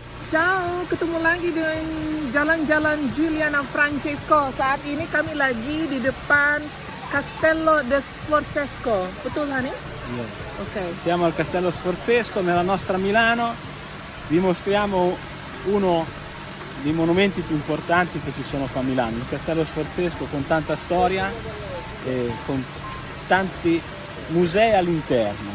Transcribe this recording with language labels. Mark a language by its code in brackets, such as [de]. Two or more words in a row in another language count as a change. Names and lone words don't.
[id] Ciao, ketemu lagi dengan Jalan-Jalan Giuliana Francesco. Saat ini kami lagi di depan Castello de Sforzesco. Betul, Hani? Yes. Ok. [it] Siamo al Castello Sforzesco nella nostra Milano, vi mostriamo uno dei monumenti più importanti che ci sono qua a Milano, il Castello Sforzesco con tanta storia e con tanti musei all'interno.